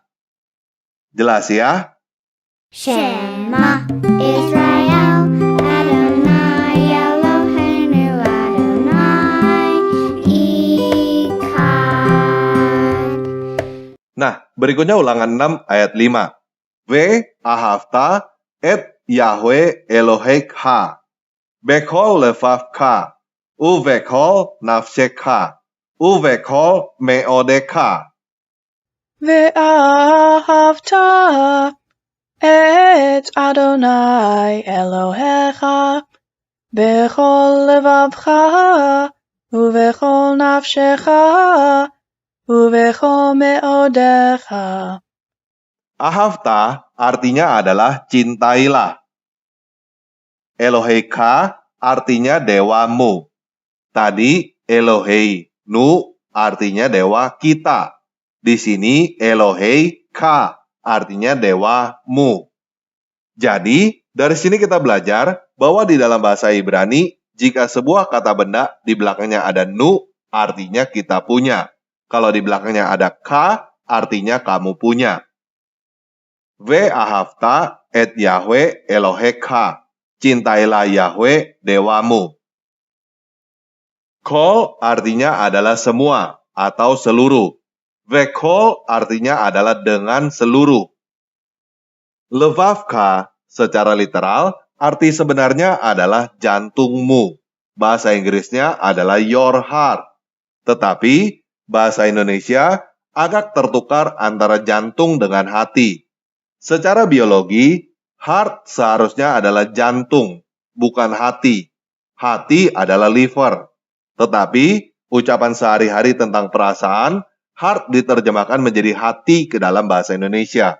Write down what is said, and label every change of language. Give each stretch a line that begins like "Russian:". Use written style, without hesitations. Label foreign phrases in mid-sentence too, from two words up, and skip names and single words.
Indonesian: Jelas ya?
Hebrew: שמע ישראל אדוני אלוהינו אדוני אחד.
Indonesian: Nah, berikutnya ulangan 6 ayat 5.
Hebrew: אהבת את יהוה אלוהיך בכל לבבך ובכל נפשך ובכל מאודך. ואהבת את אדוני אלוהיך בכל לבבך ובכל נפשך ובכל מאודיך.
Indonesian: Ahavta artinya adalah cintailah. Eloheka artinya dewamu. Tadi Elohei nu artinya dewa kita. Di sini Elohei ka artinya dewamu. Jadi, dari sini kita belajar bahwa di dalam bahasa Ibrani, jika sebuah kata benda di belakangnya ada nu, artinya kita punya. Kalau di belakangnya ada ka, artinya kamu punya.
Hebrew: אהבת את יהוה אלוהיך.
Indonesian: Cintailah Yahweh dewamu. Kol artinya adalah semua atau seluruh. Vekol artinya adalah dengan seluruh. Levavka secara literal arti sebenarnya adalah jantungmu. Bahasa Inggrisnya adalah
English: your heart.
Indonesian: Tetapi bahasa Indonesia agak tertukar antara jantung dengan hati. Secara biologi, heart seharusnya adalah jantung, bukan hati. Hati adalah liver. Tetapi ucapan sehari-hari tentang perasaan, heart diterjemahkan menjadi hati ke dalam bahasa Indonesia.